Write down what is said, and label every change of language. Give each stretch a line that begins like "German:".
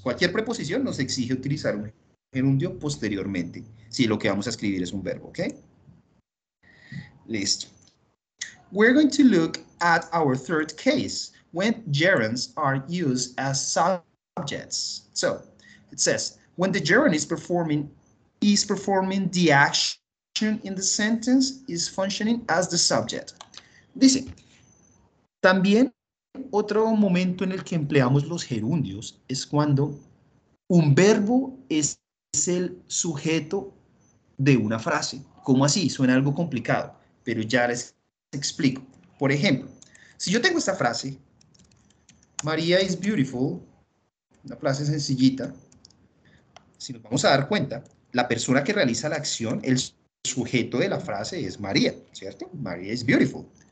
Spanish: Cualquier preposición nos exige utilizar un gerundio posteriormente, si lo que vamos a escribir es un verbo, ¿ok? Listo.
English: We're going to look at our third case, when gerunds are used as subjects. So, it says, when the gerund is performing the action in the sentence, is functioning as the subject.
Spanish: Dice, también otro momento en el que empleamos los gerundios es cuando un verbo es el sujeto de una frase. ¿Cómo así? Suena algo complicado, pero ya les explico. Por ejemplo, si yo tengo esta frase,
English: María is beautiful,
Spanish: una frase sencillita, si nos vamos a dar cuenta, la persona que realiza la acción, el sujeto de la frase es María, ¿cierto? María is beautiful.